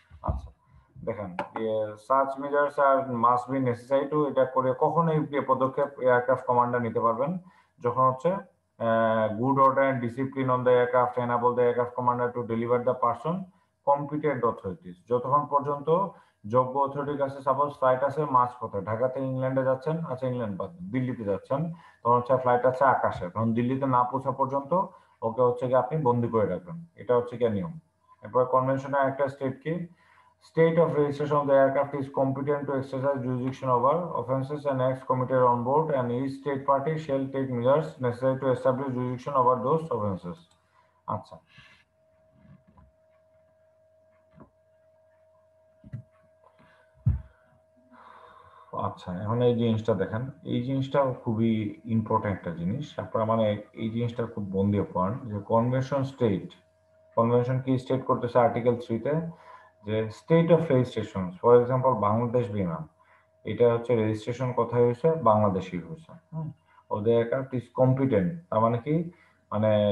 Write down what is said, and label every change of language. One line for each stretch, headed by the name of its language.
Bangla: আচ্ছা, দেখেন
English: search measures are must be necessary to,
Bangla: এটা করে কখন এই পদক্ষেপ এয়ারক্রাফট কমান্ডার নিতে পারবেন, যখন হচ্ছে
English: Good order and discipline on the aircraft enable the aircraft commander to deliver the person competent authorities.
Bangla: যতক্ষণ পর্যন্ত যোগ্য অথরিটির কাছে, সাপোজ ফ্লাইট আছে মাঝপথে, ঢাকাতে ইংল্যান্ডে যাচ্ছেন, আচ্ছা ইংল্যান্ড বাদ দিল্লিতে যাচ্ছেন, তখন হচ্ছে ফ্লাইট আছে আকাশে, তখন দিল্লিতে না পৌঁছা পর্যন্ত ওকে হচ্ছে কি আপনি বন্দি করে রাখবেন, এটা হচ্ছে কি নিয়ম। এরপর কনভেনশনের একটা স্টেট কি,
English: state of registration of the aircraft is competent to exercise jurisdiction over offences and acts committed on board, and each state party shall take measures necessary to establish jurisdiction over those offences.
Bangla: আচ্ছা, আচ্ছা, এখন এই জিনিসটা দেখেন, এই জিনিসটা খুবই important একটা জিনিস, আপনারা মানে এই জিনিসটা খুব মন দিয়ে পড়েন যে কনভেনশন স্টেট, কনভেনশন কি স্টেট করতেছে আর্টিকেল 3 তে, যে state of registration, for example Bangladesh বিমান, এটা হচ্ছে রেজিস্ট্রেশন কোথায় হয়েছে, বাংলাদেশই হয়েছে, হুম, ওদের এয়ারক্রাফট ইজ কম্পিটেন্ট, তার মানে কি, মানে